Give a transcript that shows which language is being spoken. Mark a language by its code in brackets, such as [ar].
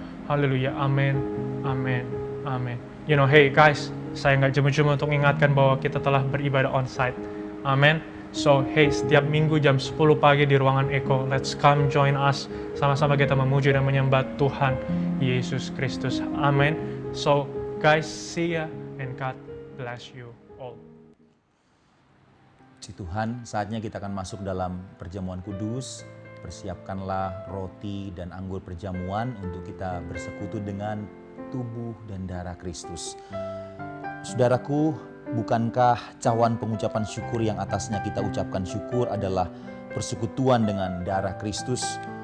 [id] Haleluya, amin, amin, amin. [en] You know, hey guys, [id] saya nggak jemu-jemu untuk mengingatkan bahwa kita telah beribadah on-site. Amin. So, hey, setiap minggu jam 10 pagi di ruangan Eko, [en] let's come join us. [id] Sama-sama kita memuji dan menyembah Tuhan Yesus Kristus. Amin. [en] So, guys, see ya and God bless you all. [id] Puji Tuhan, saatnya kita akan masuk dalam perjamuan kudus. Persiapkanlah roti dan anggur perjamuan untuk kita bersekutu dengan tubuh dan darah Kristus. Saudaraku, bukankah cawan pengucapan syukur yang atasnya kita ucapkan syukur adalah persekutuan dengan darah Kristus?